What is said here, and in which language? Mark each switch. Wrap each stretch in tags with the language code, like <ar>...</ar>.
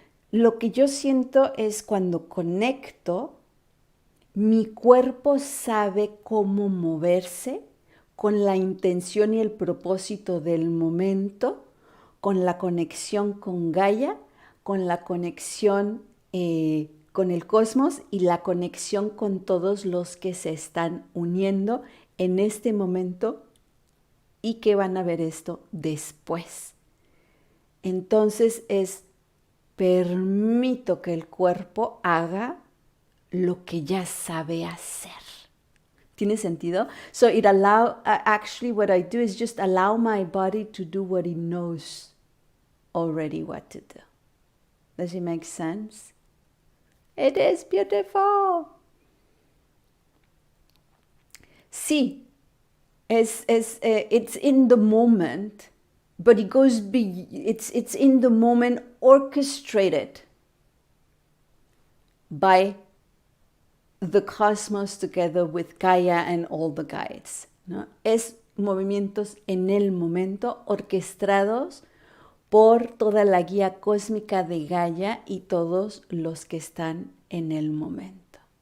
<es>Lo que yo siento es cuando conecto, mi cuerpo sabe cómo moverse con la intención y el propósito del momento, con la conexión con Gaia, con la conexión con el cosmos y la conexión con todos los que se están uniendo en este momento y que van a ver esto después. Entonces permito que el cuerpo haga lo que ya sabe hacer. ¿Tiene sentido?</es> <en>So actually what I do is just allow my body to do what it knows already what to do. Does it make sense? It is beautiful. Sí. It's in the moment, but it goes big. It's in the moment, orchestrated by the cosmos together with Gaia and all the guides, ¿no?</en> <es>Es movimientos en el momento, orquestados por toda la guía cósmica de Gaia y todos los que están en el momento.</es>